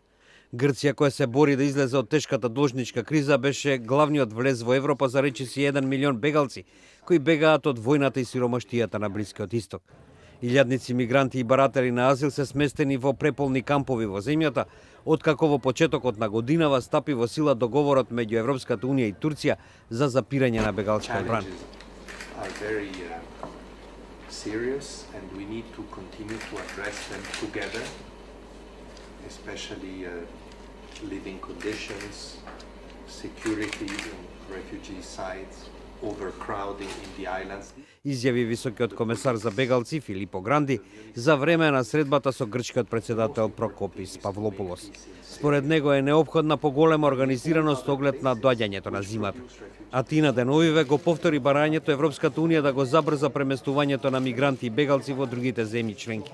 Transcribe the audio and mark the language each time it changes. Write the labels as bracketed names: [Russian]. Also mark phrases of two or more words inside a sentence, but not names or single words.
[Macedonian] Грција, која се бори да излезе од тешката должничка криза, беше главниот влез во Европа за речиси 1 милион бегалци, кои бегаат од војната и сиромаштијата на Блискиот исток. Илјадници мигранти и баратели на азил се сместени во преполни кампови во земјата, откако во почетокот на годинава стапи во сила договорот меѓу Европската унија и Турција за запирање на бегалчка одбрана. [English] Living conditions, security in refugee sites, overcrowding in the islands. [Macedonian] Изјави високиот комесар за бегалци Филипо Гранди за време на средбата со грчкиот председател Прокопис Павлопулос. Според него е неопходна поголема организираност со оглед на доаѓањето на зимата. Атина деновиве го повтори барањето Европската унија да го забрза преместувањето на мигранти и бегалци во другите земји членки.